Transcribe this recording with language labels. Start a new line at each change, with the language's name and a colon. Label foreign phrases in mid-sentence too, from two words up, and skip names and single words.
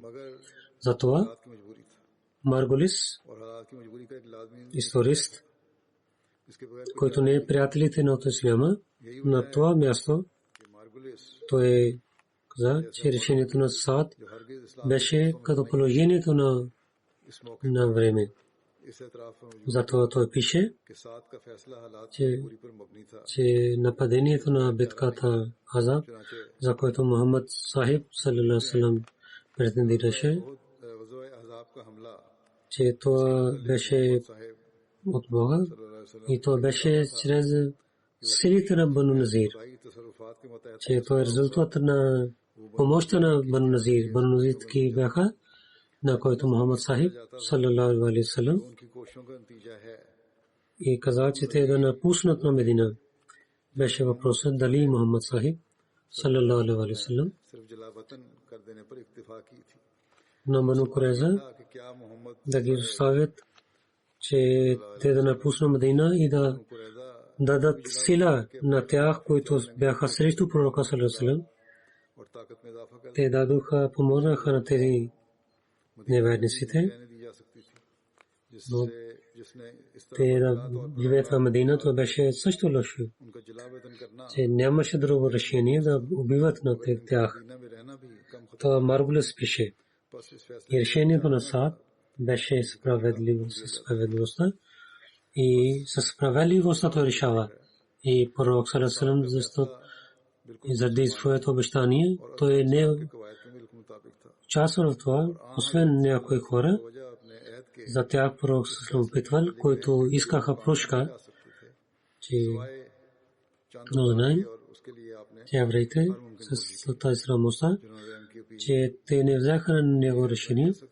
Bulgarian: Затова Марголис, историст, който не е приятелите на исляма, на това място, той каза, че решението на Саад беше като положението на време. Затова той пише, че нападението на битката Азаб, за което Мухаммад Сахиб
Arabic: صلى الله عليه وسلم
Bulgarian: претендираше, че това беше от Бога и това беше чрез силите на Бану Назир, че това е резултат на помощта на Бану Назир. Бану Назир таки бяха, на който Мухаммад Сахиб
Arabic: صلى الله عليه وسلم
Bulgarian: и каза, че те да напуснат на Медина. Беше въпросът дали Мухаммад Сахиб
Arabic: صلى الله عليه وسلم
Bulgarian: на Бану Курайза да ги оставят, че те да напуснат Медина и да дадат сила на тях, които бяха срещу пророка
Arabic: صلى الله عليه وسلم.
Bulgarian: Те дадоха, помогнаха на тези неверниците, но те да живеят в Медина, това беше също лошо, че нямаше друго решение да убиват на тях. Това Марголис пише. И решението на Саад беше справедливостта и със справедливостта той решава. И пророк
Arabic: صلى الله عليه وسلم,
Bulgarian: заради своето обещание, той не участва в това, освен някои хора. За тях пророк се опитвал, които искаха прошка, че но знаем, че евреите с тази срамостта, че те не взеха на него решение.